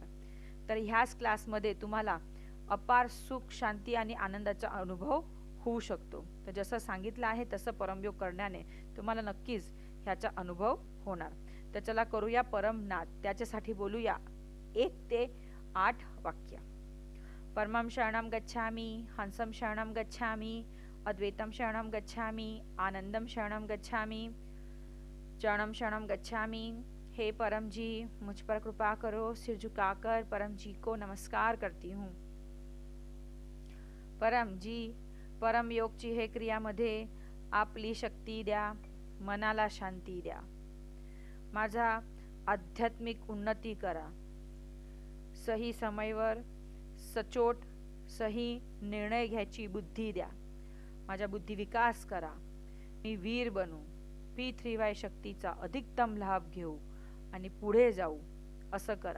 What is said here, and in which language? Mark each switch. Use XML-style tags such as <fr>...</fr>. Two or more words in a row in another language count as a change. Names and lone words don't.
<mr>तर ह्याच क्लासमध्ये तुम्हाला अपार सुख, शांती आणि आनंदाचा अनुभव होऊ शकतो. तर जसं सांगितलं आहे तसं परमयोग करण्याने तुम्हाला नक्कीच ह्याचा अनुभव होणार. तर चला करूया परमनाद. त्याच्यासाठी बोलूया 1 ते 8 वाक्य.</mr> <sa>परमं शरणं गच्छामि, हंसं शरणं गच्छामि, अद्वैतं शरणं गच्छामि, आनंदं शरणं गच्छामि, चरणं शरणं गच्छामि.</sa> <hi>हे परम जी, मुझ पर कृपा करो. सिर झुकाकर परम जी को नमस्कार करती हूँ.</hi> <mr>परम जी, परम योगची हे क्रियामध्ये आपली शक्ती द्या, मनाला शांती द्या, माझा आध्यात्मिक उन्नती करा, सही समयवर सचोट सही निर्णय घ्यायची बुद्धी द्या, माझा बुद्धी विकास करा, मी वीर बनू, P3Y शक्तीचा अधिकतम लाभ घेऊ आणि पुढे जाऊ असं करा.</mr>